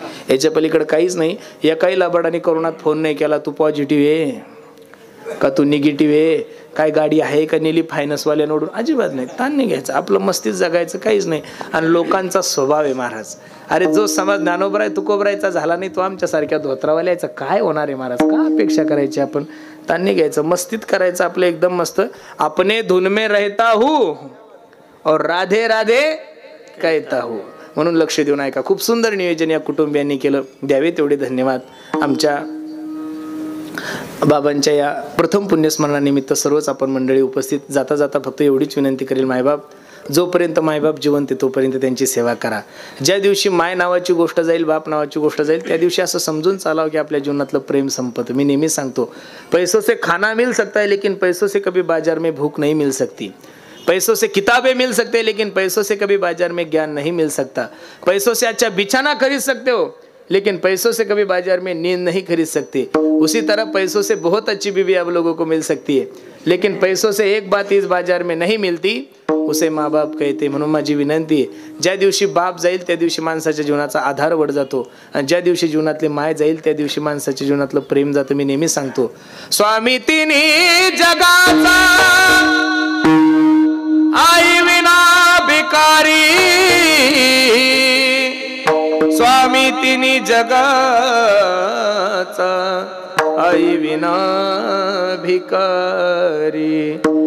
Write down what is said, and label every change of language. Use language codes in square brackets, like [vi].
[mr] याच्या पलीकडे काहीच नाही. एकाही लबाडाने करोनात फोन नाही केला, तू पॉझिटिव्ह आहे का, तू निगेटिव्ह आहे, काय गाडी आहे का नेली फायनान्सवाल्यानोडून, अजिबात नाही. ताण नाही घ्यायचं, आपलं मस्तीच जगायचं, काहीच नाही. आणि लोकांचा स्वभाव आहे महाराज. अरे जो समाज ज्ञानोबराय तुकोबरायचा झाला नाही, तो आमच्यासारख्या धोत्रावाल्याचा काय होणार आहे महाराज. का अपेक्षा करायची आपण, ताण नाही घ्यायचं, मस्तीत करायचं आपलं एकदम मस्त. [hi] अपने धुन में रहता हूँ और राधे राधे कहता हूँ. [mr] म्हणून लक्ष देऊन ऐका. खूप सुंदर नियोजन या कुटुंबियांनी केलं, द्यावे तेवढे धन्यवाद. आमच्या बाबांच्या या प्रथम पुण्यस्मरणानिमित्त सर्वच आपण मंडळी उपस्थित जाता जाता फक्त एवढीच विनंती करेल, मायबाप जोपर्यंत मायबाप जिवंत आहे तोपर्यंत त्यांची सेवा करा. ज्या दिवशी माय नावाची गोष्ट जाईल, बाप नावाची गोष्ट जाईल, त्या दिवशी असं समजून चालावं की आपल्या जीवनातलं प्रेम संपतं. मी नेहमी सांगतो, [hi] पैसों से खाना मिल सकता है लेकिन पैसों से कभी बाजार में भूख नहीं मिल सकती. पैसों से किताबें मिल सकते हैं लेकिन पैसों से कभी बाजार में ज्ञान नहीं मिल सकता. पैसों से अच्छा बिछाना खरीद सकते हो लेकिन पैसों से कभी बाजार में नींद नहीं खरीद सकते. उसी तरह पैसों से बहुत अच्छी बीवी आप लोगों को मिल सकती है लेकिन पैसों से एक बात इस बाजार में नहीं मिलती, उसे माँ बाप कहते. [mr] म्हणून माझी विनंती आहे, ज्या दिवशी बाप जाईल त्या दिवशी माणसाच्या जीवनाचा आधार वड जातो आणि ज्या दिवशी जीवनातली माय जाईल त्या दिवशी माणसाच्या जीवनातलं प्रेम जातं. मी नेहमी सांगतो, स्वामी तिन्ही जगाचा आई विना भिकारी, स्वामी तिन्ही जगाचा आई विना भिकारी.